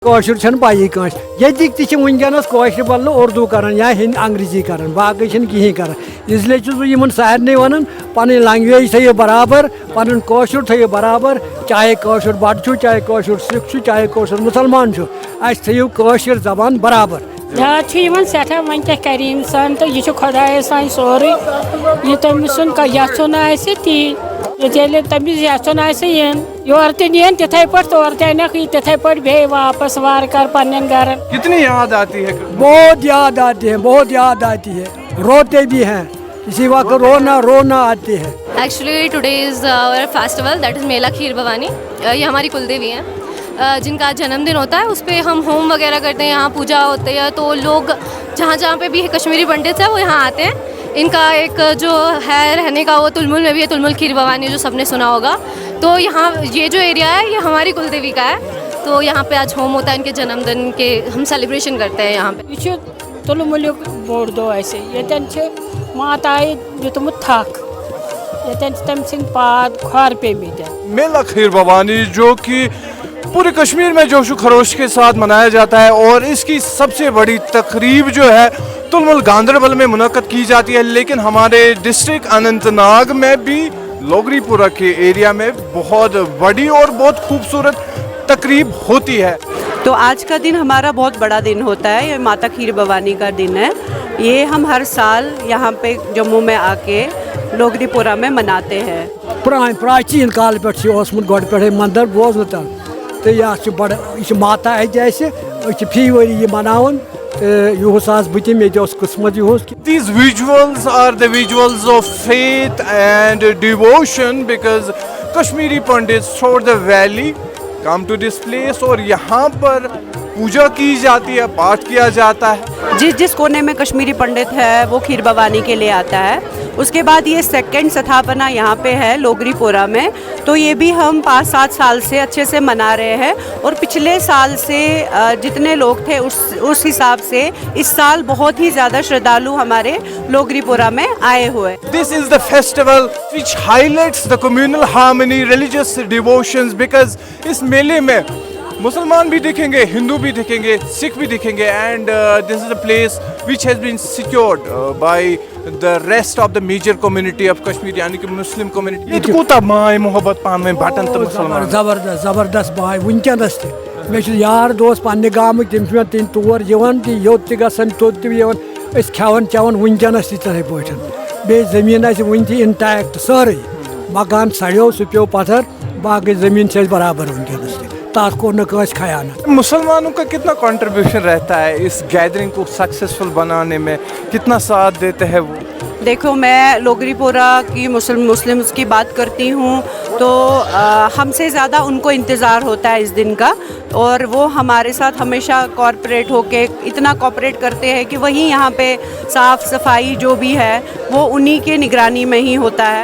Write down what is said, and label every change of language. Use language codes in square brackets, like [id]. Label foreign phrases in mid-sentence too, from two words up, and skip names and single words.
[ks] کٲشُر چھنہٕ پَیی کٲنٛسہِ ییٚتِکۍ تہِ چھِ وٕنکٮ۪نَس کٲشرِ بدلہٕ اردوٗ کران یا انگریزی کران باقٕے چھِنہٕ کِہیٖنۍ کران اِسلیے چھُس بہٕ یِمن سارنٕے وَنان پنٕنۍ لنٛگویج تھٲیِو برابر پنُن کٲشُر تھٲیِو برابر چاہے کٲشُر بَٹہٕ چھُ چاہے کٲشُر سِکھ چھُ چاہے کٲشُر مُسلمان چھُ اَسہِ تھٲیِو کٲشِر زبان برابر یاد چھُ یِوان سٮ۪ٹھاہ وۄنۍ کیٛاہ کَرِ اِنسان تہٕ یہِ چھُ خۄدایَس تانۍ سورُے یہِ تٔمۍ سُنٛد یَژھُن آسہِ تی ییٚلہِ تٔمِس یَژھُن آسہِ یِن یورٕ تہِ نِیَن تِتھَے پٲٹھۍ تورٕ تہِ اَنٮ۪کھ یہِ تِتھَے پٲٹھۍ بیٚیہِ واپس وارٕ کارٕ پنٛنٮ۪ن گَرَن [ur] کتنی یاد آتی ہے بہت یاد آتی ہے بہت یاد آتی ہے روتے بھی ہیں اسی وقت رونا آتی ہے [en] actually today is our festival that is [ur] میلا کھیر بھوانی یہ ہماری کل دیوی ہیں جن کا جنم دن ہوتا ہے اس پہ ہم ہوم وغیرہ کرتے ہیں یہاں پوجا ہوتی ہے تو لوگ جہاں جہاں پہ بھی کشمیری پنڈت ہیں وہ یہاں آتے ہیں ان کا ایک جو ہے رہنے کا وہ تلمل میں بھی ہے تلمل کھیر بھوانی جو سب نے سنا ہوگا تو یہاں یہ جو ایریا ہے یہ ہماری کل دیوی کا ہے تو یہاں پہ آج ہوم ہوتا ہے ان کے جنم دن کے ہم سیلیبریشن کرتے ہیں یہاں پہ [ks] یہِ چھُ تُلمُلیُک بوٚڑ دۄہ اَسہِ ییٚتٮ۪ن چھِ ماتایہِ دیُتمُت تھکھ ییٚتٮ۪ن چھِ تٔمۍ سٕنٛدۍ پاد کھۄر پیٚمٕتۍ [ur] میلا کھیر بھوانی جو کہ پورے کشمیر میں جوش و خروش کے ساتھ منایا جاتا ہے اور اس کی سب سے بڑی تقریب جو ہے تلمل گاندربل میں منعقد کی جاتی ہے لیکن ہمارے ڈسٹرکٹ اننت ناگ میں بھی لوگری پورہ کے ایریا میں بہت بڑی اور بہت خوبصورت تقریب ہوتی ہے تو آج کا دن ہمارا بہت بڑا دن ہوتا ہے یہ ماتا کھیر بھوانی کا دن ہے یہ ہم ہر سال یہاں پہ جموں میں آ کے لوگری پورہ میں مناتے ہیں [ks] پراچین کال پٮ۪ٹھ چھُ اوسمُت گۄڈٕ پٮ۪ٹھَے منٛدر بوزنہٕ تہٕ تہٕ یہِ چھُ بڑٕ یہِ چھُ ماتا اَتہِ اَسہِ أسۍ چھِ فی ؤری یہِ مَناوان تہٕ یِہُس آس بہٕ تہِ مےٚ تہِ اوس قٕسمت یِہُس. [en] These visuals are the visuals of faith and devotion because Kashmiri Pandits throughout the valley come to this place [ur] اور یہاں پر پوجا کی جاتی ہے پاٹھ کیا جاتا ہے جس کونے میں کشمیری پنڈت ہے وہ کھیر بھوانی کے لیے آتا ہے اس کے بعد یہ سیکنڈ ستھاپنا یہاں پہ ہے لوگری پورہ میں تو یہ بھی ہم 5-7 سال سے اچھے سے منا رہے ہیں اور پچھلے سال سے جتنے لوگ تھے اس حساب سے اس سال بہت ہی زیادہ شردھالو ہمارے لوگری پورہ میں آئے ہوئے. [en] This is the festival which highlights the communal harmony, religious devotions because [ur] اس میلے میں مسلمان بھی دکھیں گے [en] ہندو بھی دکھیں گے سکھ بھی دکھیں گے and this is a place which has been secured by the rest of the major community of Kashmir [ur] یعنی کہ مسلم [en] community. [ks] یہ کوتاہ ماے محبت پانہٕ ؤنۍ بٹن تہٕ مسلمان زبردست باے وٕنکٮ۪نس تہِ مےٚ چھُ یار دوس پننہِ گامٕکۍ تِم چھِ مےٚ تِم تور یِوان تہِ یوٚت تہِ گژھان توٚت تہِ یِوان أسۍ کھٮ۪وان چٮ۪وان وٕنکٮ۪نس تہِ تِتھَے پٲٹھۍ بیٚیہِ زٔمیٖن آسہِ وٕنہِ تہِ اِنٹیکٹ سٲرٕے مکان سڑیو سُہ پیوٚو پتھر باقٕے زٔمیٖن چھِ اَسہِ برابر وٕنکٮ۪نس تہِ تَتھ کوٚر نہٕ کٲنٛسہِ خیانت. [ur] مسلمانوں کا کتنا کنٹریبیوشن رہتا ہے اس گیدرنگ کو سکسیسفل بنانے میں کتنا ساتھ دیتے ہیں وہ؟ دیکھو میں لوگری پورہ کی مسلمس کی بات کرتی ہوں تو ہم سے زیادہ ان کو انتظار ہوتا ہے اس دن کا اور وہ ہمارے ساتھ ہمیشہ کارپوریٹ ہو کے اتنا کوپریٹ کرتے ہیں کہ وہیں یہاں پہ صاف صفائی جو بھی ہے وہ انہی کے نگرانی میں ہی ہوتا ہے.